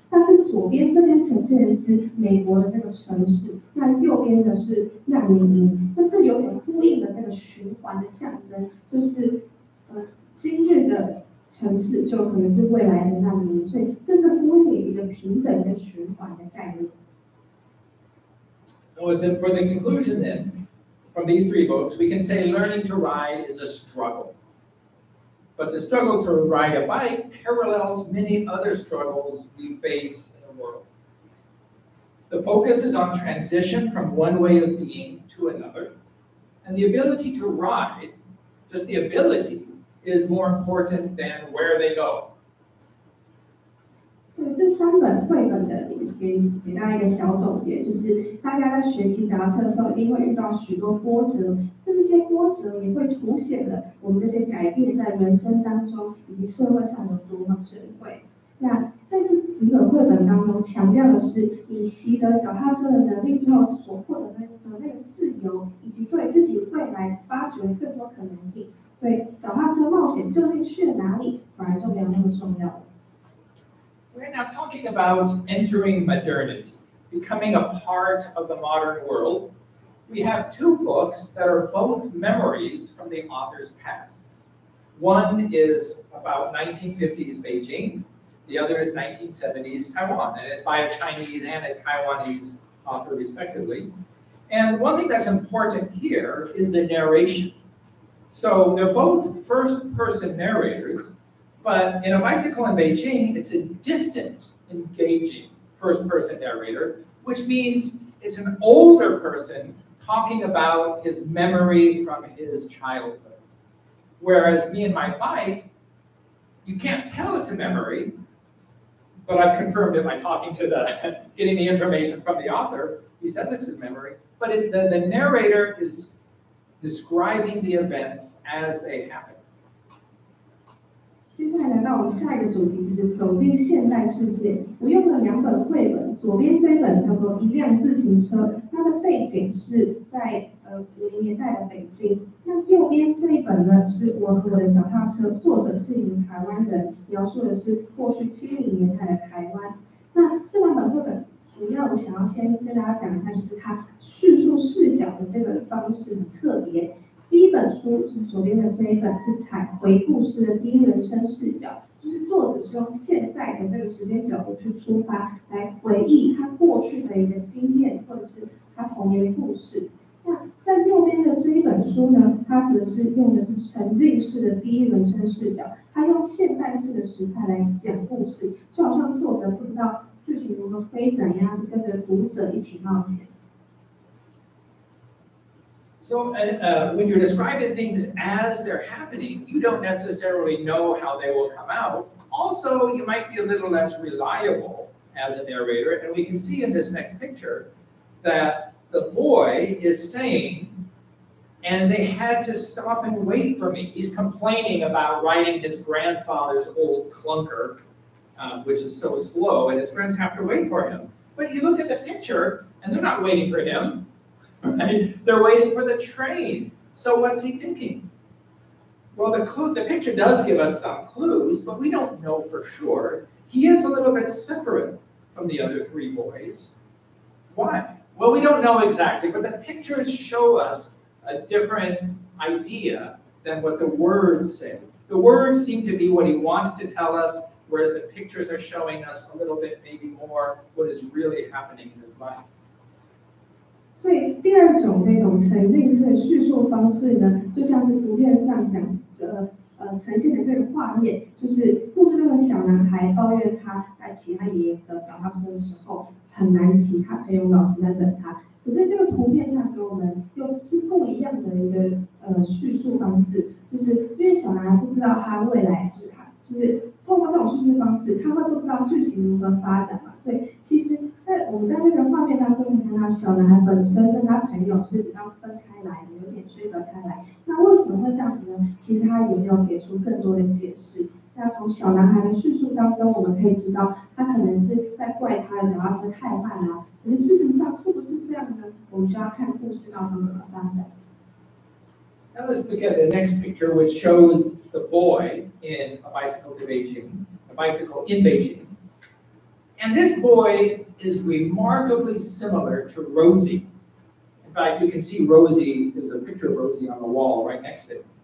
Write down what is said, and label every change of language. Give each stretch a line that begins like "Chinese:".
Chinese: 但是左边这边呈现的是美国的这个城市，那右边的是难民营。那这有点呼应的这个循环的象征，就是今日的城市就可能是未来的难民营，所以这是呼应一个平等跟循环的概念。
English: For the conclusion then, from these three books, we can say learning to ride is a struggle. But the struggle to ride a bike parallels many other struggles we face in the world. The focus is on transition from one way of being to another, and the ability to ride, just the ability, is more important than where they go.
Chinese: 所以这三本绘本的给大家一个小总结，就是大家在学骑脚踏车的时候，一定会遇到许多波折，这些波折也会凸显了我们这些改变在人生当中以及社会上有多么珍贵。那在这几本绘本当中，强调的是你习得脚踏车的能力之后所获得的那个自由，以及对自己未来发掘更多可能性。所以脚踏车冒险究竟去了哪里，反而就没有那么重要了。
English: We're now talking about entering modernity, becoming a part of the modern world. We have two books that are both memories from the author's pasts. One is about 1950s Beijing, the other is 1970s Taiwan, and it's by a Chinese and a Taiwanese author respectively. And one thing that's important here is the narration. So they're both first-person narrators, but in A Bicycle in Beijing, it's a distant, engaging first-person narrator, which means it's an older person talking about his memory from his childhood. Whereas Me and My Bike, you can't tell it's a memory, but I've confirmed it by talking to getting the information from the author. He says it's his memory, but the narrator is describing the events as they happen.
Chinese: 接下来来到我们下一个主题，就是走进现代世界。我用了2本绘本，左边这一本叫做《一辆自行车》，它的背景是在50年代的北京。那右边这一本呢，是我和我的脚踏车，作者是一名台湾人，描述的是过去70年代的台湾。那这2本绘本，主要我想要先跟大家讲一下，就是它叙述视角的这个方式很特别。第一本书是左边的这一本，是采回故事的第一人称视角，就是作者是用现在的这个时间角度去出发，来回忆他过去的一个经验，或者是他童年故事。那在右边的这一本书呢，它则是用的是沉浸式的第一人称视角，它用现在式的时态来讲故事，就好像作者不知道剧情如何推展一样，是跟着读者一起冒险。
English: So when you're describing things as they're happening, you don't necessarily know how they will come out. Also, you might be a little less reliable as a narrator. And we can see in this next picture that the boy is saying, and they had to stop and wait for me. He's complaining about riding his grandfather's old clunker, which is so slow, and his friends have to wait for him. But you look at the picture, and they're not waiting for him. Right? They're waiting for the train. So what's he thinking? Well, the picture does give us some clues, but we don't know for sure. He is a little bit separate from the other 3 boys. Why? Well, we don't know exactly, but the pictures show us a different idea than what the words say. The words seem to be what he wants to tell us, whereas the pictures are showing us a little bit maybe more what is really happening in his life.
Chinese: 所以第2种这种沉浸式的叙述方式呢，就像是图片上讲呈现的这个画面，就是故事中的小男孩抱怨他在骑他爷爷的脚踏车的时候很难骑，他陪同老师在等他。可是这个图片上给我们又是不一样的一个叙述方式，就是因为小男孩不知道他未来就是透过这种叙事方式，他会不知道剧情如何发展嘛，所以其实我们在这个画面当中看到小男孩本身跟他朋友是比较分开来的，有点区分开来。那为什么会这样子呢？其实他也没有给出更多的解释。那从小男孩的叙述当中，我们可以知道他可能是在怪他的脚踏车太慢啊，可是事实上是不是这样呢？我们就要看故事当中怎么发展。
English: Now let's look at the next picture, which shows the boy in a bicycle in Beijing. And this boy is remarkably similar to Rosie. In fact, you can see Rosie, there's a picture of Rosie on the wall right next to him.